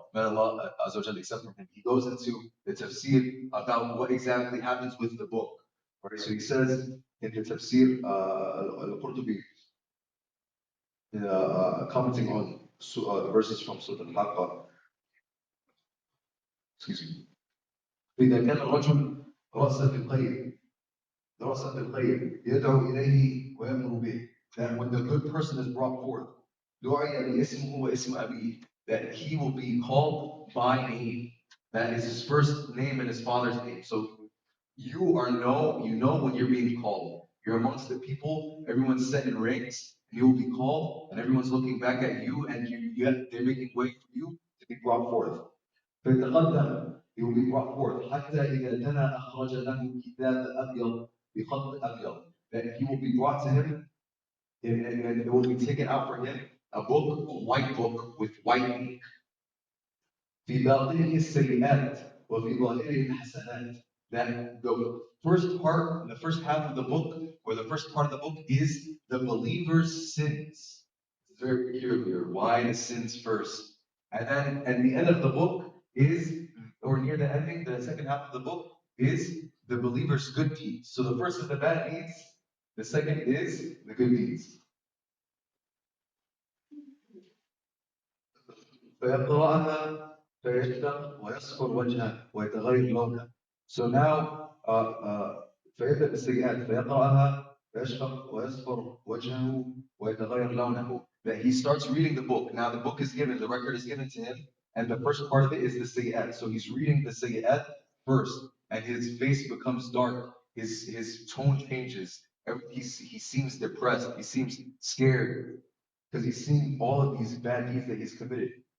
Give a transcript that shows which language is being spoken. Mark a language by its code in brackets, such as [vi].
[en] May Allah Azza wa Jalla accept from him. He goes into the Tafsir about what exactly happens with the book. Right? So he says in the Tafsir al-Qurtubi, commenting on verses from Surah Al-Haqqa, excuse me. [ar] فإذا كان الرجل رأسا في الخير رأسا في الخير يدعو إليه ويأمر به. [en] That when the good person is brought forth, [ar] دعي باسمه واسم أبيه, [en] that he will be called by name. That is his first name and his father's name. So you know when you're being called. You're amongst the people, everyone's set in ranks, and you will be called, and everyone's looking back at you, and they're making way for you to be brought forth. [ar] فيتقدم, [en] he will be brought forth [ar] حتى إذا دنا أخرج له كتاب أبيض بخط أبيض. [en] That he will be brought to him, and it will be taken out for him a book, a white book with white ink. [ar] في باطنه السيئات وفي ظاهره الحسنات. [en] That the first half of the book, or the first part of the book, is the believer's sins. It's very peculiar. Why the sins first? And then at the end of the book is, or near the ending, the second half of the book is the believer's good deeds. So the first is the bad deeds, the second is the good deeds. [ar] فيقرأها فيشتق ويصفر وجهه ويتغير لونه. [en] So now [ar] فيبدأ بالسيئات فيقرأها فيشتق ويصفر وجهه ويتغير لونه. [en] That he starts reading the book. Now the book is given, the record is given to him, and the first part of it is the sayyat. So he's reading the sayyat first, and his face becomes dark. His tone changes. He seems depressed. He seems scared because he's seeing all of these bad deeds that he's committed.